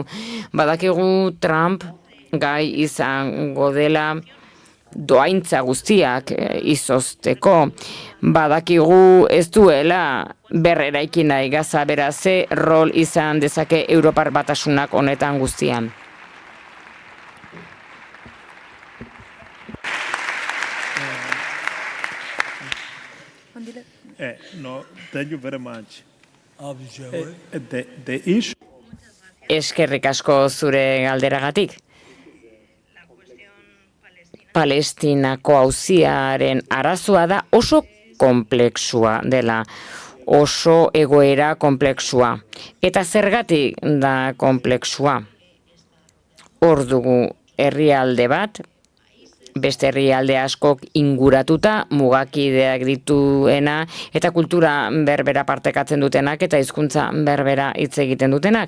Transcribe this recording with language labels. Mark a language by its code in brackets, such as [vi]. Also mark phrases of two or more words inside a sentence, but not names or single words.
[eu] Badakigu Trump gai izango dela doaintza guztiak izozteko. Badakigu ez duela berreraiki nahi Gaza, beraz ze rol izan dezake Europar Batasunak honetan guztian. [en] No, thank you very much. The issue. [eu] Eskerrik asko zure galderagatik. Palestinako auziaren arazoa da oso konplexua dela, oso egoera konplexua. Eta zergatik da konplexua? Hor dugu herrialde bat, beste herrialde askok inguratuta, mugakideak dituena, eta kultura berbera partekatzen dutenak, eta hizkuntza berbera hitz egiten dutenak.